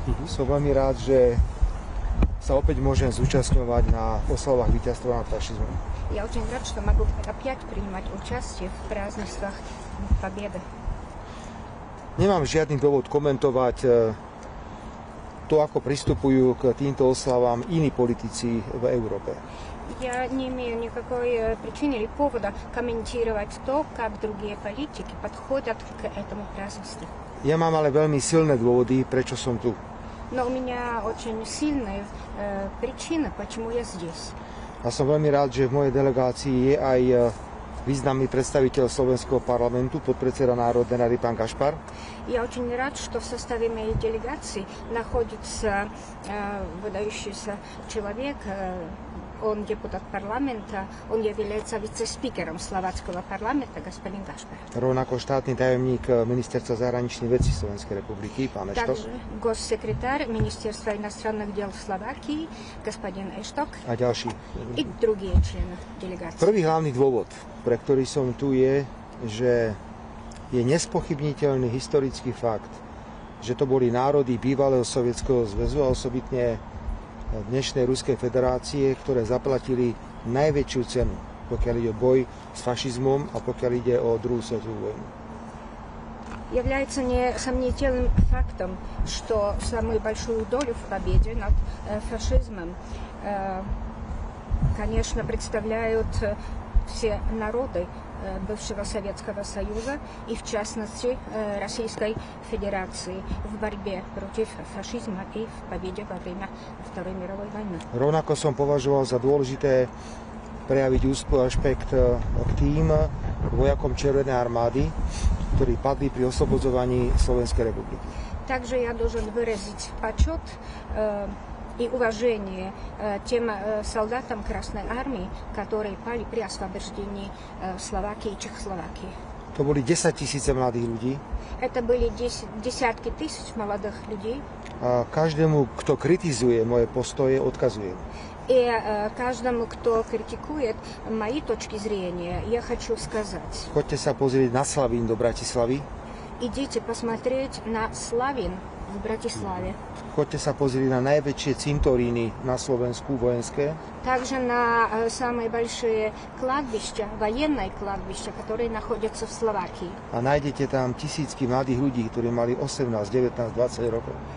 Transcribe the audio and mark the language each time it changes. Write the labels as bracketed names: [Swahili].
[Slovak] Som veľmi rád, že sa opäť môžem zúčastňovať na oslavách víťazstva nad fašizmom. [Russian] Я очень рад, что могу опять принимать участие в празднествах Победы. [Slovak] Nemám žiadny dôvod komentovať to, ako pristupujú k týmto oslavám iní politici v Európe. [Russian] Я не имею никакой причины или повода комментировать то, как другие политики подходят к этому празднеству. [Slovak] Ja mám ale veľmi silné dôvody, prečo som tu. [Russian] Но у меня очень сильные причины, почему я здесь. [Slovak] A som veľmi rád, že v mojej delegácii je aj významný [Russian] представитель [Slovak] Slovenského parlamentu, podpredseda Národnej rady pán Gašpar. [Russian] Я очень рад, что в составе моей делегации находится выдающийся человек. Он депутат парламента, он является вице-спикером словацкого парламента, господин Gašpar. [Slovak] Rovnako štátny tajomník Ministerstva zahraničných vecí Slovenskej republiky, pán Eštok. [Russian] Также госсекретарь Министерства иностранных дел Словакии, господин Эшток. [Slovak] A ďalší. [Russian] И другие члены делегации. [Slovak] Prvý hlavný dôvod, pre ktorý som tu, je, že je nespochybniteľný historický fakt, že to boli národy bývalého Sovietskeho zväzu a osobitne dnešnej Ruskej federácie, ktoré zaplatili najväčšiu cenu, pokiaľ ide o boj s fašizmom a pokiaľ ide o druhú svetovú vojnu. [Russian] Является несомнительным фактом, что самую большую долю в победе над фашизмом, конечно, представляют все народы бывшего Советского Союза и, в частности, Российской Федерации в борьбе против фашизма и в победе во время Второй мировой войны. [Slovak] Rovnako som považoval za dôležité prejaviť úzky aspekt k tým vojakom Červenej armády, ktorí padli pri oslobodzovaní Slovenskej republiky. [Russian] Также я должен выразить почет и уважение тем солдатам Красной Армии, которые пали при освобождении Словакии и Чехословакии. [Slovak] To boli 10 000 mladých ľudí. [Russian] Это были десятки тысяч молодых людей. [Slovak] A každému, kto kritizuje moje postoje, odkazujem. [Russian] И каждому, кто критикует мои точки зрения, я хочу сказать. [Slovak] Choďte sa pozrieť na Slavín do Bratislavy. [Russian] Идите посмотреть на Славин в Братиславе. [Slovak] Choďte sa pozrieť na najväčšie cintoríny na Slovensku vojenské. [Russian] Также на самые большие кладбища, военные кладбища, которые находятся в Словакии. [Slovak] A nájdete tam tisícky mladých ľudí, ktorí mali 18, 19, 20 rokov.